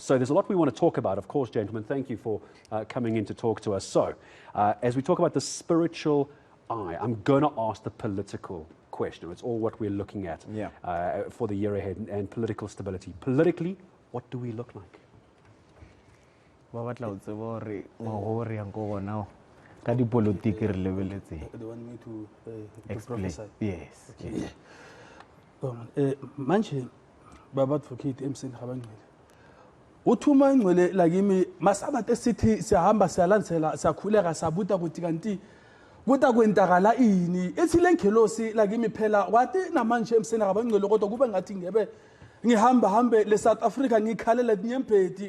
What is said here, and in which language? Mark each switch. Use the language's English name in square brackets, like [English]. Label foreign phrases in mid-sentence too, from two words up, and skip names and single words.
[English] So there's a lot we want to talk about, of course, gentlemen. Thank you for coming in to talk to us. So as we talk about the spiritual eye, I'm going to ask the political question. It's all what we're looking at for the year ahead and political stability. Politically, what do we look like? [Tswana] Ba batla o tseba hore mo re yang go now ka di politics re lebeletse. [English] They want me to explain. Yes. [Swati] Manje baba advocate eMseni Rabangcwele. Uthuma ingcwele lakimi masabathe sithi siyahamba siyalandzela siyakhuleka sabuta ukuthi kanti kuta kwentakala ini ethi lengelosi lakimi phela wathi namanje eMseni Rabangcwele kodwa kube ngathi ngebe ngihamba le South Africa ngikhalela dinyembedi